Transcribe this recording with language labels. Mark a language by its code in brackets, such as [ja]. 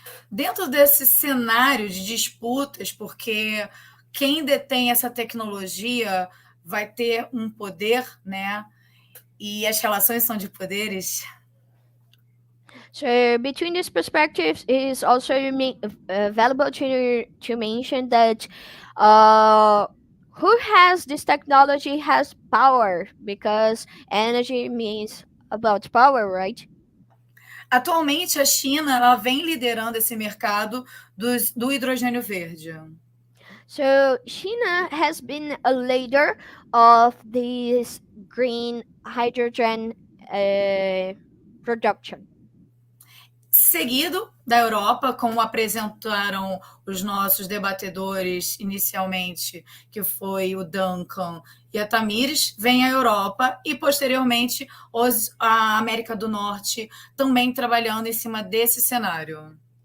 [pt] Dentro desse cenário de disputas, porque quem detém essa tecnologia vai ter um poder, né? E as relações são de poderes. [en] So between these perspectives, it is also valuable to mention that who has this technology has power, because energy means about power, right? [pt] Atualmente, a China ela vem liderando esse mercado do hidrogênio verde. [en] So China has been a leader of this green hydrogen production. [pt] Seguido da Europa, como apresentaram os nossos debatedores inicialmente, que foi o Duncan e a Tamires, vem a Europa e, posteriormente, a América do Norte também trabalhando em cima desse cenário.